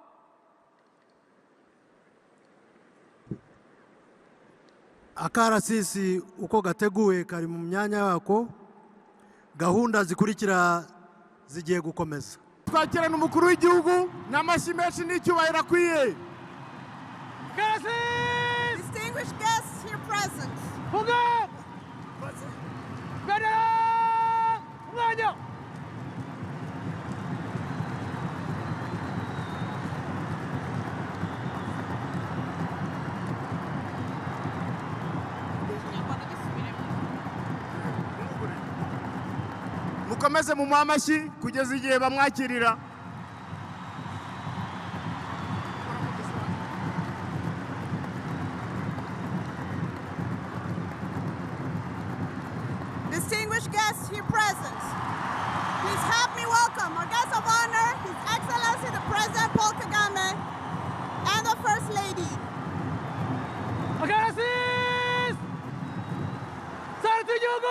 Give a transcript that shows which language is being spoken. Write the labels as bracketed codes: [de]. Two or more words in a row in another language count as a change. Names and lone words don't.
[rw] Akarasisi uko gateguwe kari mu myanya yako, gahunda zikurikira zigiye gukomeza. Twakirana umukuru w'igihugu n'amashyi menshi n'icyubahiro akwiye. Akarasisi! [en] Distinguished guests here present. [sw] Funga! Bendera! [rw] Umwanya! Mukomeze mu amashyi kugeza igihe bamwakirira. [en] Distinguished guests here present. Please help me welcome our guest of honor, His Excellency the President Paul Kagame, and the First Lady. [rw] Akarasisi! Sarati Jogo!